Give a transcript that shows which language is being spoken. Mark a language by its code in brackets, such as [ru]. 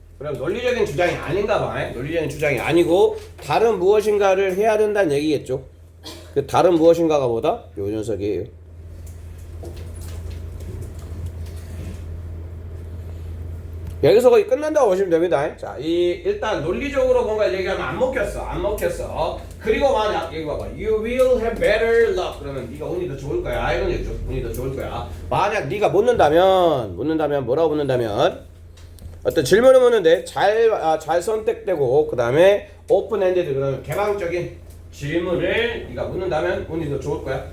[ko] 그럼 논리적인 주장이 아닌가 봐. 논리적인 주장이 아니고 다른 무엇인가를 해야 된다는 얘기겠죠. 그 다른 무엇인가가 뭐다? 요 녀석이에요. 여기서 거의 끝난다고 보시면 됩니다. 자, 일단 논리적으로 뭔가 얘기하면 안 먹혔어. 그리고 만약 여기 봐봐, [en] you will have better luck. [ko] 그러면 네가 운이 더 좋을 거야. 이런 얘기죠. 운이 더 좋을 거야. 만약 네가 묻는다면 뭐라고 묻는다면 어떤 질문을 묻는데 잘 선택되고 그 다음에 open ended 그러면 개방적인 질문을 네가 묻는다면 운이 더 좋을 거야.